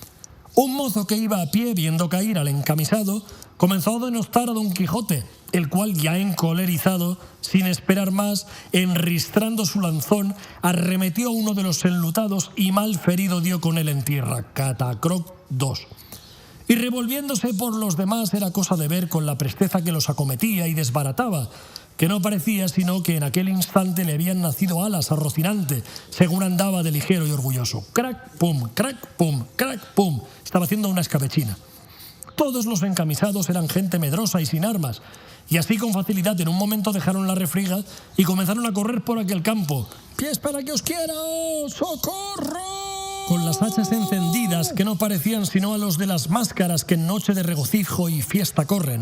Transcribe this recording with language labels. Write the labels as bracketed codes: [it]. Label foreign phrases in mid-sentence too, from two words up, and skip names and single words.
[es] Un mozo que iba a pie, viendo caer al encamisado, comenzó a denostar a Don Quijote, el cual, ya encolerizado, sin esperar más, enristrando su lanzón, arremetió a uno de los enlutados y mal ferido dio con él en tierra, catacroc 2. Y revolviéndose por los demás era cosa de ver con la presteza que los acometía y desbarataba, que no parecía sino que en aquel instante le habían nacido alas a Rocinante, según andaba de ligero y orgulloso. Crac, pum, crac, pum, crac, pum. Estaba haciendo una escabechina. Todos los encamisados eran gente medrosa y sin armas, y así con facilidad en un momento dejaron la refriega y comenzaron a correr por aquel campo. ¡Pies para que os quiera! ¡Socorro! Con las hachas encendidas que no parecían sino a los de las máscaras que en noche de regocijo y fiesta corren.